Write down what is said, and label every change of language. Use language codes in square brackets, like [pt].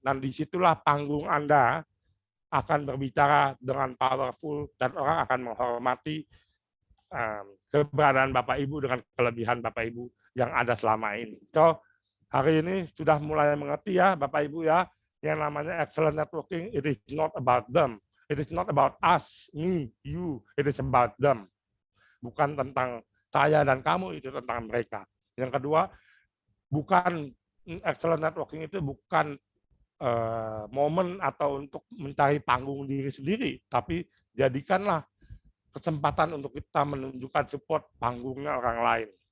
[id] Dan disitulah panggung Anda akan berbicara dengan powerful dan orang akan menghormati keberadaan Bapak Ibu dengan kelebihan Bapak Ibu yang ada selama ini. So, hari ini sudah mulai mengerti ya Bapak Ibu ya, yang namanya [en] excellent networking, it is not about them. It is not about us, me, you. It is about them. [id] Bukan tentang saya dan kamu, itu tentang mereka. Yang kedua, bukan excellent networking itu bukan momen atau untuk mencari panggung diri sendiri, tapi jadikanlah kesempatan untuk kita menunjukkan support panggungnya orang lain.